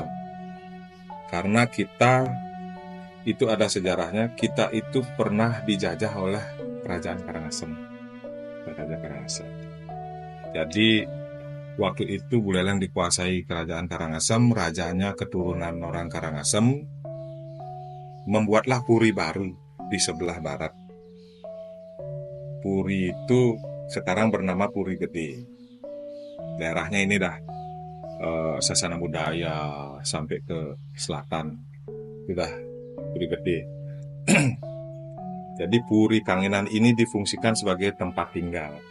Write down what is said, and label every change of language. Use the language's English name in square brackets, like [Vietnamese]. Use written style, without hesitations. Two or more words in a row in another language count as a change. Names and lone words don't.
[Indonesian] Karena kita itu ada sejarahnya, kita itu pernah dijajah oleh Kerajaan Karangasem. Raja Karangasem. Jadi waktu itu Buleleng dikuasai Kerajaan Karangasem, rajanya keturunan orang Karangasem, membuatlah puri baru di sebelah barat. Puri itu sekarang bernama Puri Gede. Daerahnya ini dah Sasana Budaya sampai ke selatan, sudah Puri Gede. Jadi Puri Kangenan ini difungsikan sebagai tempat tinggal.